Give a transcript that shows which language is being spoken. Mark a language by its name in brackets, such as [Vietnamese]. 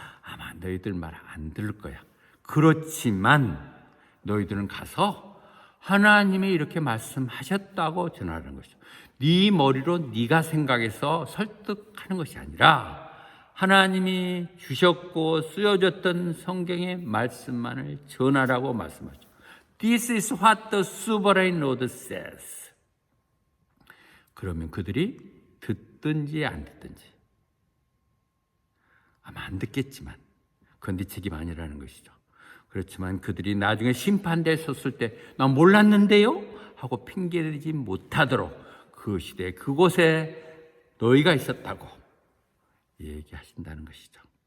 [Korean] 아마 너희들 말 안 들을 거야. 그렇지만 너희들은 가서 하나님이 이렇게 말씀하셨다고 전하는 것이죠. 네 머리로 네가 생각해서 설득하는 것이 아니라 하나님이 주셨고 쓰여졌던 성경의 말씀만을 전하라고 말씀하죠. [English] This is what the sovereign Lord says. [Korean] 그러면 그들이 듣든지 안 듣든지 아마 안 듣겠지만 그건 네 책임 아니라는 것이죠. 그렇지만 그들이 나중에 심판대에 섰을 때 나 몰랐는데요? 하고 핑계대지 못하도록 그 시대에 그곳에 너희가 있었다고 얘기하신다는 것이죠.